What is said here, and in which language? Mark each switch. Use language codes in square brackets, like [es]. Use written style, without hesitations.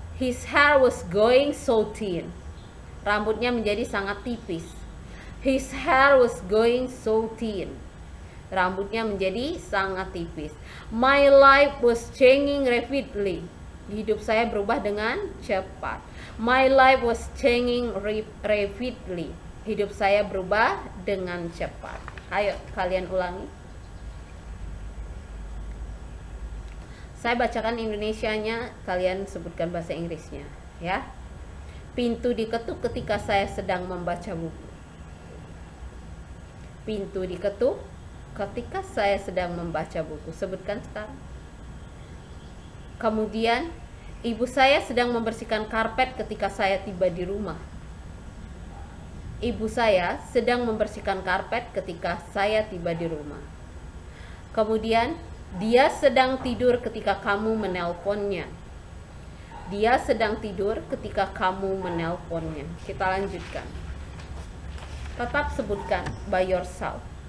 [en] His hair was going so thin. [id] Rambutnya menjadi sangat tipis. [en] His hair was going so thin. [id] Rambutnya menjadi sangat tipis. [en] My life was changing rapidly. [id] Hidup saya berubah dengan cepat. [en] My life was changing rapidly. [id] Hidup saya berubah dengan cepat. Ayo kalian ulangi. Saya bacakan Indonesianya, kalian sebutkan bahasa Inggrisnya, ya. Pintu diketuk ketika saya sedang membaca buku. Pintu diketuk ketika saya sedang membaca buku. Sebutkan sekarang. Kemudian, ibu saya sedang membersihkan karpet ketika saya tiba di rumah. Ibu saya sedang membersihkan karpet ketika saya tiba di rumah. Kemudian, dia sedang tidur ketika kamu menelponnya. Dia sedang tidur ketika kamu menelponnya. Kita lanjutkan. Tetap sebutkan [en] by yourself.